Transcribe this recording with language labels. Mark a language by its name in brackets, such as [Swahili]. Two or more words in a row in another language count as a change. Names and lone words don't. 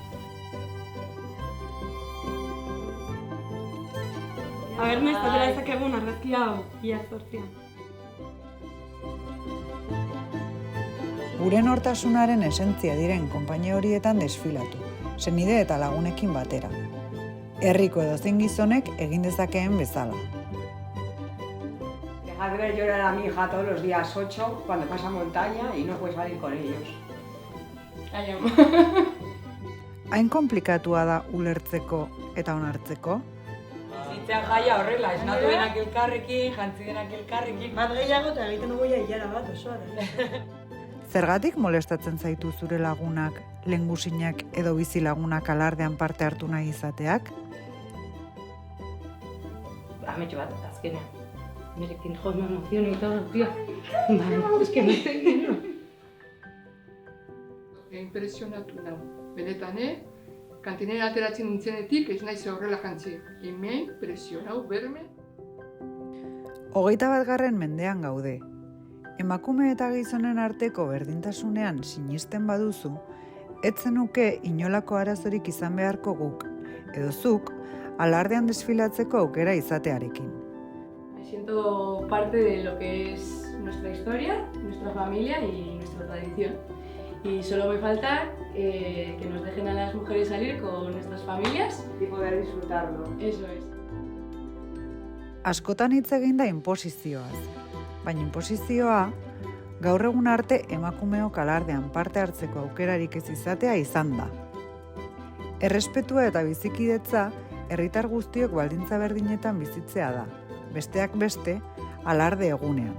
[Basque] Noiz atera dezakegun argazki hau ia 8. Gure nortasunaren esentzia diren konpainia horietan desfilatu, senide eta lagunekin batera. Herriko edozein gizonek egin dezakeen bezala. [Spanish] Dejar de llorar a mi hija todos los días 8 cuando pasa montaña y no puede salir con ellos. Ai, [Basque] Hain konplikatua da ulertzeko eta onartzeko? Zitzean jaia horrela, esnatu denak elkarrekin, jantzi denak elkarrekin. Bat gehiago eta egiten dugu hilara bat osoa. Zergatik molestatzen zaitu zure lagunak, lehengusinak edo bizi lagunak alardean parte hartu nahi izateak? Ametxo bat, azkenean. Nirekin jo, [Spanish] me emociona y todo, tío. Vale, es que no estoy [Basque] Impresionatu nau. Benetan, kantinera ateratzen nintzenetik ez naiz horrela jantzi. Hemen, impresionau, berme. 21. mendean gaude. Emakume eta gizonen arteko berdintasunean sinisten baduzu, ez zenuke inolako arazorik izan beharko guk, edo zuk, alardean desfilatzeko aukera izatearekin. [Spanish] Me siento parte de lo que es nuestra historia, nuestra familia y nuestra tradición. Y solo me falta que nos dejen a las mujeres salir con nuestras familias Y poder disfrutarlo. Eso es. [Basque] Askotan hitz egin da inposizioaz, baina inposizioa gaur egun arte emakumeok alardean parte hartzeko aukerarik ez izatea izan da. Errespetua eta bizikidetza herritar guztiok baldintza berdinetan bizitzea da, besteak beste alarde egunean.